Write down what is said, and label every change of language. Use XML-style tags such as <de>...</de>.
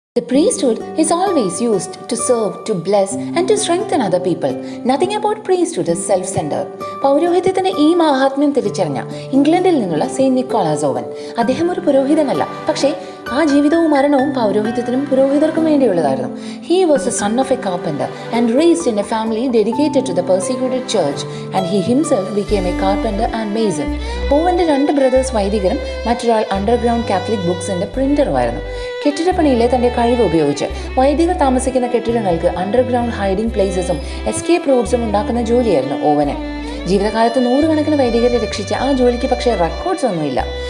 <en>The priesthood is always used to serve, to bless, and to strengthen other people. Nothing about priesthood is self-centered.</en> <ml>പൗരോഹിത്യത്തിന്റെ ഈ മഹാത്മ്യം തിരിച്ചറിഞ്ഞ ഇംഗ്ലണ്ടിൽ നിന്നുള്ള Saint Nicholas oven. അദ്ദേഹം ഒരു പുരോഹിതനല്ല, പക്ഷേ ആ ജീവിതവും മരണവും പൗരോഹിത്യത്തിനും പുരോഹിതർക്കും വേണ്ടിയുള്ളതായിരുന്നു.</ml> <en>He was the son of a carpenter and raised in a family dedicated to the persecuted church, and he himself became a carpenter and mason.</en> <ml>ഓവന്റെ രണ്ട് ബ്രദേഴ്സ് വൈദികരും മറ്റൊരാൾ അണ്ടർഗ്രൗണ്ട് കാത്തലിക് ബുക്സിന്റെ പ്രിന്ററുമായിരുന്നു. കെട്ടിടപ്പണിയിലെ തന്റെ കഴിവ് ഉപയോഗിച്ച് വൈദികർ താമസിക്കുന്ന കെട്ടിടങ്ങൾക്ക് അണ്ടർഗ്രൗണ്ട് ഹൈഡിംഗ് പ്ലേസസും എസ്കേപ്പ് റൂട്ട്സും ഉണ്ടാക്കുന്ന ജോലിയായിരുന്നു ഓവന്. ജീവിതകാലത്ത് നൂറുകണക്കിന് വൈദികരെ രക്ഷിച്ച ആ ജോലിക്ക് പക്ഷേ റെക്കോർഡ്സ് ഒന്നുമില്ല.</ml>